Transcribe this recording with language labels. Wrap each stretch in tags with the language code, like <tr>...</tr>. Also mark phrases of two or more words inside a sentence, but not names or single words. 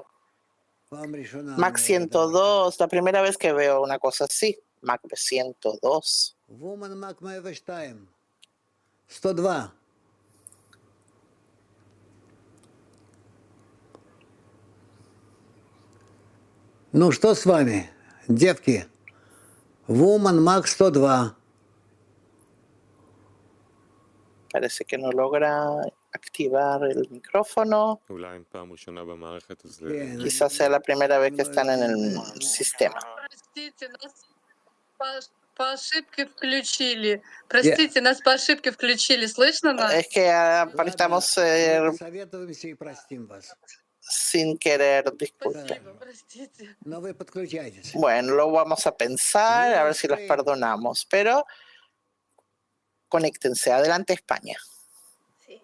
<es>Mac 102, la primera vez que veo una cosa así, Mac 102. 102.</es> <ru>Ну что с вами, девки?</ru> <en>Woman Mac 102.</en> <es>Parece que no logra activar el micrófono. Quizás sea la primera vez que están en el sistema.</es> <ru>По ошибке включили. Простите, нас по ошибке включили. Слышно нас?</ru> <es>Es que estamos sin querer, disculpe. Bueno, lo vamos a pensar, a ver si los perdonamos, pero conéctense. Adelante, España. Sí.</es>